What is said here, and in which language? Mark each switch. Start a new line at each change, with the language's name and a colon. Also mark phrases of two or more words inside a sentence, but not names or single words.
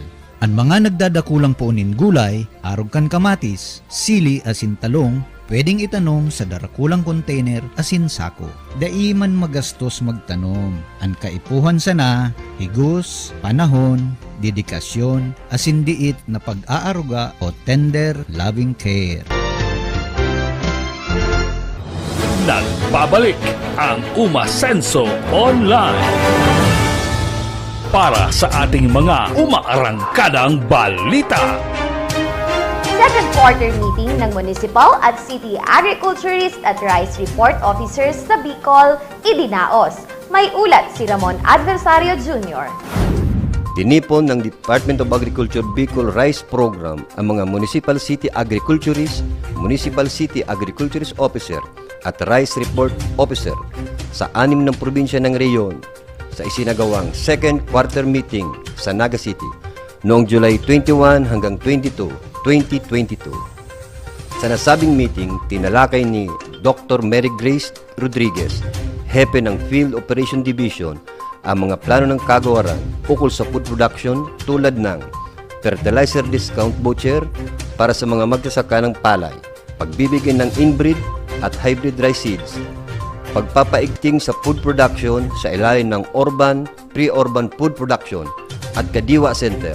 Bikol: Ang mga nagdadakulang puunin gulay, arog kan kamatis, sili asin talong, pwedeng itanom sa darakulang container asin sako. Dai man magastos magtanom. Ang kaipuhan sana, higos, panahon, dedikasyon, asin diit na pag-aaruga o
English: tender loving care.
Filipino: Nagbabalik ang Umasenso Online para sa ating mga umaarangkadang balita.
English: Second quarter meeting
Filipino: ng Municipal at
English: City Agriculturist
Filipino: at
English: Rice Report Officers
Filipino: sa Bicol, idinaos. May ulat si Ramon Adversario Jr. Tinipon ng Department of Agriculture Bicol Rice Program ang mga Municipal City Agriculturist, Municipal City Agriculturist Officer at Rice Report Officer sa 6 ng probinsya ng reyon sa isinagawang
English: second quarter meeting
Filipino: sa Naga City noong July 21 hanggang 22, 2022. Sa nasabing meeting, tinalakay ni Dr. Mary Grace Rodriguez, Hepe ng Field Operation Division, ang mga plano ng kagawaran ukol sa
English: food production
Filipino: tulad ng
English: fertilizer discount voucher
Filipino: para sa mga magsasaka ng palay, pagbibigay ng inbreed at
English: hybrid rice seeds,
Filipino: pagpapaigting sa
English: food production
Filipino: sa ilalim ng urban, pre-urban food production at Kadiwa Center.